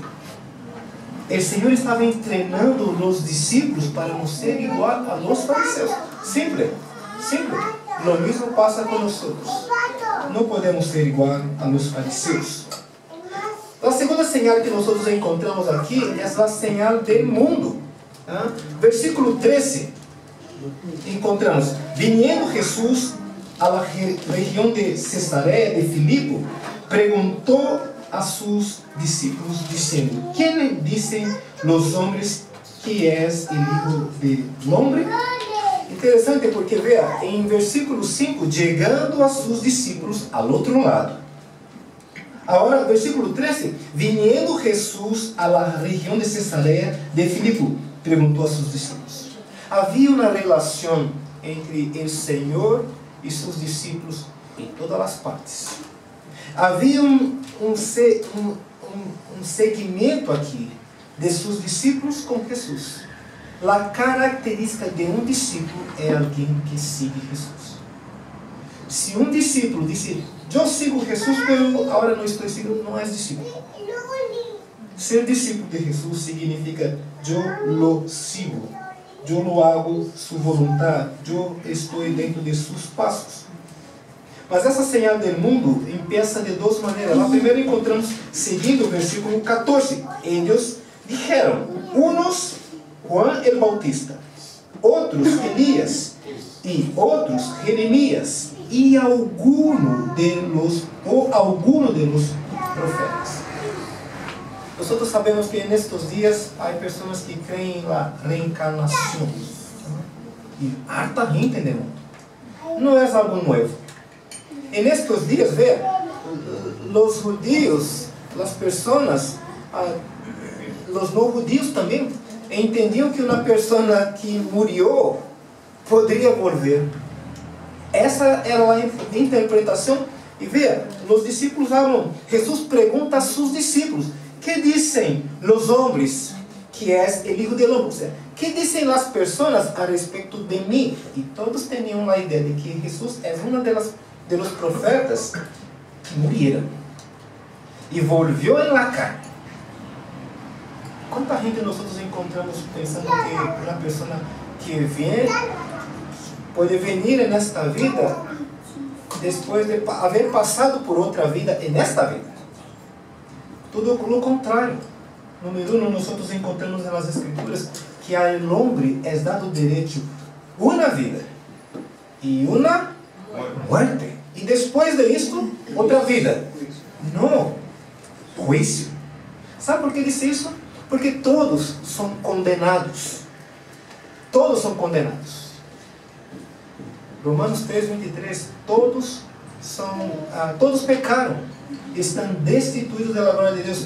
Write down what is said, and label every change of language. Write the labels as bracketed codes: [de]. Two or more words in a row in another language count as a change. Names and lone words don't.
[pt] O Senhor estava treinando os discípulos para não ser igual [es] a los [pt] fariseus. [es] Simple, simple. [pt] Lo mesmo passa com nós. Não podemos ser igual [es] a los [pt] fariseus. A segunda señal que nós encontramos aqui é a señal do mundo. Versículo 13. [es] Encontramos: viniendo Jesús a la região de Cesarea de Filipo, perguntou a sus discípulos, diciendo: ¿Quién dicen los hombres que es el Hijo del Hombre? [pt] Interessante porque, vea, em versículo 5, chegando [es] a sus discípulos al [pt] outro lado. Agora, [es] versículo 13, viniendo Jesús a la região de Cesarea de Filipo, perguntou a sus discípulos. [pt] Havia uma relação entre o Senhor e seus discípulos em todas as partes. Havia um segmento aqui de seus discípulos com Jesus. A característica de um discípulo é alguém que sigue Jesus. Se um discípulo disse, eu sigo Jesus, mas agora não estou seguindo, não é discípulo. Ser discípulo de Jesus significa eu [es] lo sigo, [pt] eu [es] lo hago [pt] sua vontade, eu estou dentro de seus passos. Mas essa señal do mundo empieza de duas maneiras. Lá primeiro encontramos, seguindo o versículo 14. [es] Eles dijeron, unos Juan el Bautista, [pt] outros Elias, e outros Jeremias, e [es] alguno de los profetas. [pt] Nós sabemos que nestes dias há pessoas que creem na reencarnação. E [es] harta gente [pt] no mundo. Não é algo novo. [es] En estos días, vea, los judíos, las personas, los no judíos también, [pt] entendiam que uma pessoa que morreu poderia volver. Essa era a interpretação. E veja, os discípulos falam, Jesus pergunta a seus discípulos, que dizem os homens que é o [es] Hijo del Hombre? [pt] Que dizem as pessoas a respeito de mim? E todos tinham a ideia de que Jesus é uma [es] de los profetas que murieron e volvió en la carne. [pt] Quanta gente nós encontramos pensando que uma pessoa que vem pode vir nesta vida depois de haver passado por outra vida nesta vida. Tudo o contrário. Número 1, nós encontramos nas Escrituras que ao homem é dado o direito uma vida e uma muerte. [es] Y después de esto, otra vida. No, juicio. ¿Sabe por qué dice eso? Porque todos son condenados. Todos son condenados. Romanos 3:23, todos pecaron, están destituidos de la gloria de Dios.